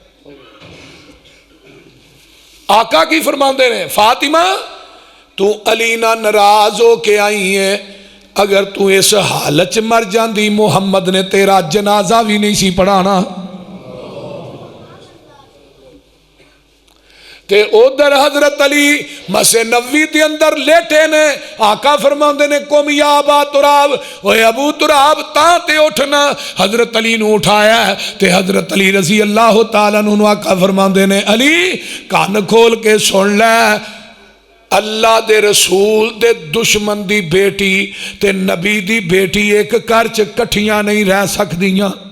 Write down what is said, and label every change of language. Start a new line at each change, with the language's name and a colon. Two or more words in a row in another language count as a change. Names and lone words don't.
Punjabi: آقا کی فرماتے نے، فاطمہ تو علی نا ناراض ہو کے آئی ہے، اگر تو اس حالت چ مر جاتی محمد نے تیرا جنازہ بھی نہیں سی پڑھانا. تے اودھر حضرت علی مسے نبی کے اندر لیٹے نے، آقا فرماتے نے
Arabic: قم يا أبا تراب,
Punjabi: اوئے ابو تراب تاں تے اٹھنا. حضرت علی نوں اٹھایا تے حضرت علی
Arabic: رضي الله تعالى
Punjabi: نوں آقا فرماتے نے، علی کان کھول کے سن لے، اللہ دے رسول دے دشمن دی بیٹی تے نبی دی بیٹی اک گھر چ کٹھیاں نہیں رہ سکدیاں.